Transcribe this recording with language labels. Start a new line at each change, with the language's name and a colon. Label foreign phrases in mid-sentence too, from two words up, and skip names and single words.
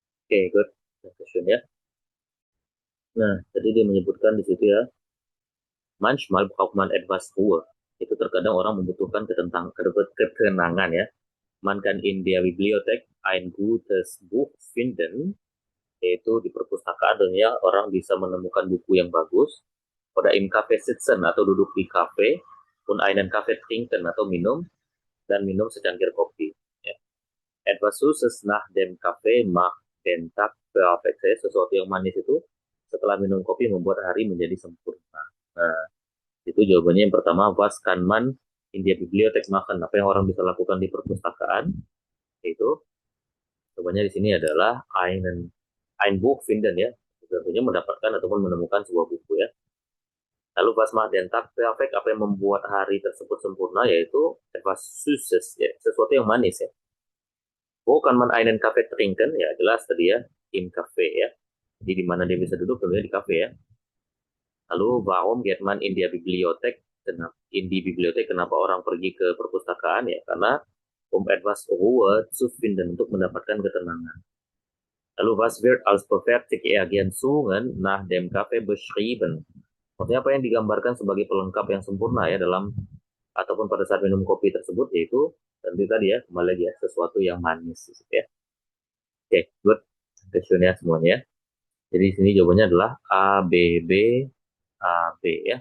English: Oke, good. Next question
Indonesian: ya. Nah, tadi dia menyebutkan di situ ya,
German: manchmal braucht man etwas Ruhe.
Indonesian: Itu terkadang orang membutuhkan ketenangan ya.
German: Man kann in der Bibliothek ein gutes Buch finden,
Indonesian: yaitu di perpustakaan ya orang bisa menemukan buku yang bagus.
German: Oder im Café sitzen
Indonesian: atau duduk di kafe,
German: und einen Kaffee trinken
Indonesian: atau minum, dan minum secangkir kopi. Ya.
German: Etwas Süßes nach dem Kaffee macht den Tag perfekt.
Indonesian: Sesuatu yang manis itu setelah minum kopi membuat hari menjadi sempurna. Nah, itu jawabannya yang pertama,
German: was kann man in der Bibliothek machen?
Indonesian: Apa yang orang bisa lakukan di perpustakaan? Itu jawabannya di sini adalah
German: ein Buch finden
Indonesian: ya. Tentunya mendapatkan ataupun menemukan sebuah buku ya.
German: Lalu was macht den Tag perfekt?
Indonesian: Apa yang membuat hari tersebut sempurna? Yaitu
German: etwas Süßes
Indonesian: ya, sesuatu yang manis ya.
German: Wo kann man einen Kaffee trinken?
Indonesian: Ya jelas tadi ya,
German: im Cafe
Indonesian: ya. Jadi di mana dia bisa duduk? Tentunya di kafe ya.
German: Lalu warum geht man in der Bibliothek? In die Bibliothek,
Indonesian: kenapa orang pergi ke perpustakaan? Ya karena
German: etwas Ruhe zu finden,
Indonesian: untuk mendapatkan ketenangan.
German: Lalu was wird als perfekte Ergänzungen nach dem Kaffee beschrieben?
Indonesian: Maksudnya apa yang digambarkan sebagai pelengkap yang sempurna ya dalam ataupun pada saat minum kopi tersebut, yaitu tentu tadi ya, kembali lagi ya, sesuatu yang manis ya.
English: Oke, good.
Indonesian: Questionnya semuanya. Jadi di sini jawabannya adalah A, B, B, A, B ya.